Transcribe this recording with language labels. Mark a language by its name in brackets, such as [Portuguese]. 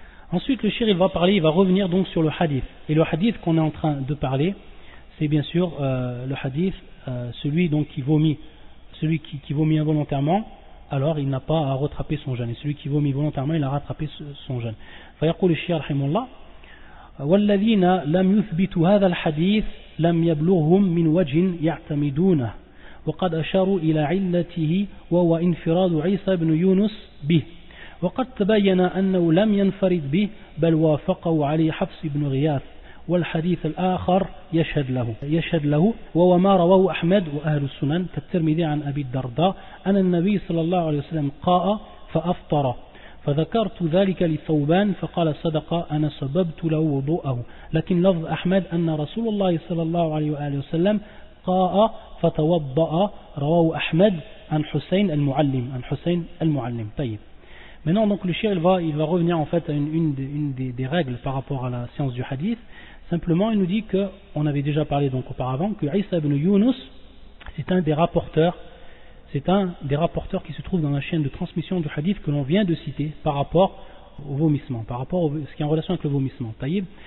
[French] Ensuite le shir il va revenir donc sur le hadith, et le hadith qu'on est en train de parler, c'est bien sûr le hadith, celui donc qui vomit involontairement, alors il n'a pas à rattraper son jeûne. Et celui qui vomit volontairement, il a rattrapé son jeûne. [Arabic] فيقول الشيخ رحمه الله والذين لم يثبتوا هذا الحديث لم يبلغهم من وجه يعتمدونه وقد أشاروا إلى علته وهو انفراد عيسى بن يونس به وقد تبين أنه لم ينفرد به بل وافقه عليه حفص بن غياث والحديث الآخر يشهد له وهو ما رواه أحمد وأهل السنن كالترمذي عن أبي الدرداء أن النبي صلى الله عليه وسلم قاء فأفطر فذكرت ذلك لثوبان فقال صدق أنا سببت له وضوءه لكن لفظ أحمد أن رسول الله صلى الله عليه وآله وسلم قاء فتوضأ رواه أحمد عن حسين المعلم طيب. [French] Maintenant donc le cheikh il va revenir en fait à une des règles par rapport à la science du hadith. Simplement il nous dit que, on avait déjà parlé donc auparavant, que Isa ibn Yunus c'est un des rapporteurs qui se trouve dans la chaîne de transmission du hadith que l'on vient de citer par rapport au vomissement, par rapport à ce qui est en relation avec le vomissement. Taïb.